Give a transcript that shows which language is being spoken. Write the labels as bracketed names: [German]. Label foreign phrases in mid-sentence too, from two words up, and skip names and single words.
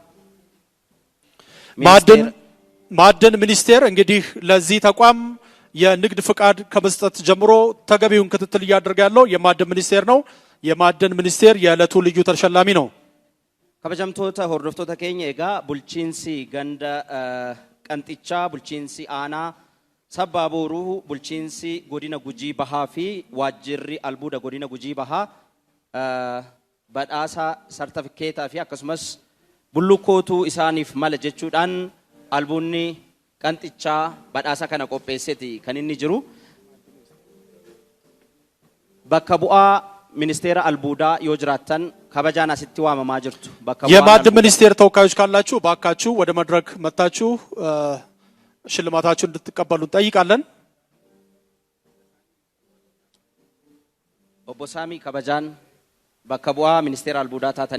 [Amharic] ማዕድን ሚኒስቴር እንግዲህ ለዚህ ተቋም የንግድ ፍቃድ ከመስጠት ጀምሮ ተገቢውን ክትትል እያደረገ ያለው የማዕድን ሚኒስቴር ነው የማዕድን ሚኒስቴር የዕለቱ ልዩ ተሸላሚ ነው [Oromo] kabajamtoota hordoftoota keenya egaa bulchiinsi ganda qanxichaa bulchiinsi aanaa sabbaa boruu bulchiinsi godina gujii bahaa fi waajjirri albuuda godina gujii bahaa badhaasaa sartifikeetaa fi akkasumas bullukkootu isaaniif mala jechuudhaan albuunni qanxichaa badhaasaa kana qopheesseeti kan inni jiru bakka bu'aa ministeera albuudaa yoo jiraattan kabajaan asitti waamamaa jirtu bakka bu'aa [Amharic] የማዕድን ሚኒስቴር ተወካዮች ካላችሁ ባካችሁ ወደ መድረክ መጣችሁ ሽልማታችሁን እንድትቀበሉ እንጠይቃለን [Oromo] ኦቦሳሚ kabajaan bakka bu'aa ministeera albuudaa taatanii